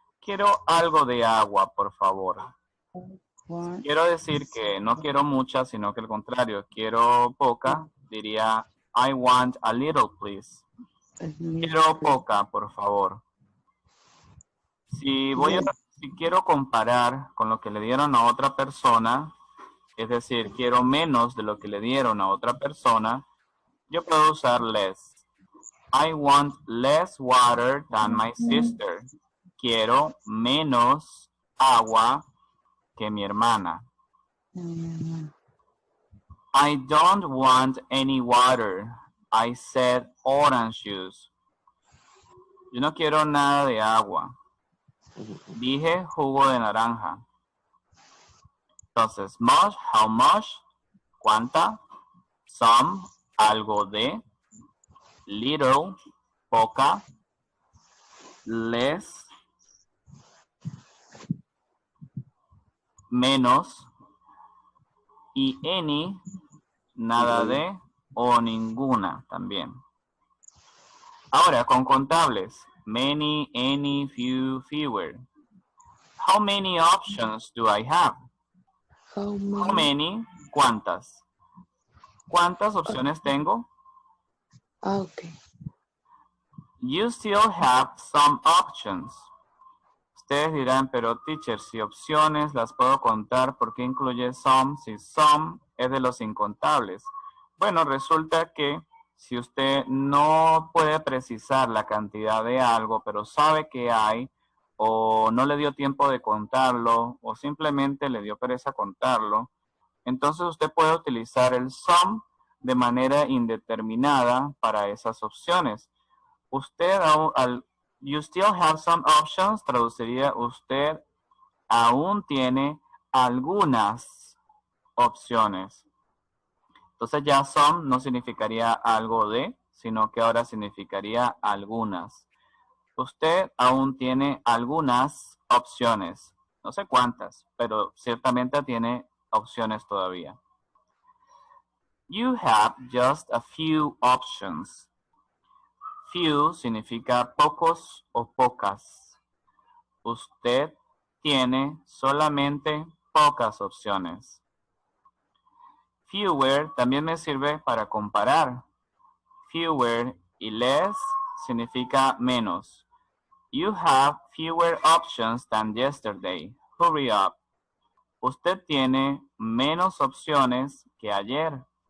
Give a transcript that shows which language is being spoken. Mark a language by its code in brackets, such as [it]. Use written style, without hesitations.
[es] Quiero algo de agua, por favor. Si quiero decir que no quiero mucha, sino que al contrario, quiero poca, diría [en] I want a little, please. [es] Quiero poca, por favor. Si quiero comparar con lo que le dieron a otra persona, es decir, quiero menos de lo que le dieron a otra persona, yo puedo usar less. [en] I want less water than my sister. [es] Quiero menos agua que mi hermana. [en] I don't want any water. I said orange juice. [es] Yo no quiero nada de agua. Dije jugo de naranja. Entonces, much, how much, cuánta, some, algo de, little, poca, less, menos, y any, nada de, o ninguna también. Ahora, con contables, many, any, few, fewer. [en] How many options do I have? How many, [es] ¿cuántas? ¿Cuántas opciones tengo? [en] Okay. You still have some options. [es] Ustedes dirán, pero teacher, si opciones las puedo contar, ¿por qué incluye some? Si some es de los incontables. Bueno, resulta que si usted no puede precisar la cantidad de algo, pero sabe que hay, o no le dio tiempo de contarlo, o simplemente le dio pereza contarlo, entonces usted puede utilizar el some de manera indeterminada para esas opciones. Usted, [en] you still have some options, [es] traduciría usted aún tiene algunas opciones. Entonces ya some no significaría algo de, sino que ahora significaría algunas. Usted aún tiene algunas opciones. No sé cuántas, pero ciertamente tiene opciones todavía. [en] You have just a few options. [es] Few significa pocos o pocas. Usted tiene solamente pocas opciones. Fewer también me sirve para comparar. Fewer y less significa menos. [en] You have fewer options than yesterday. Hurry up. [es] Usted tiene menos opciones que ayer.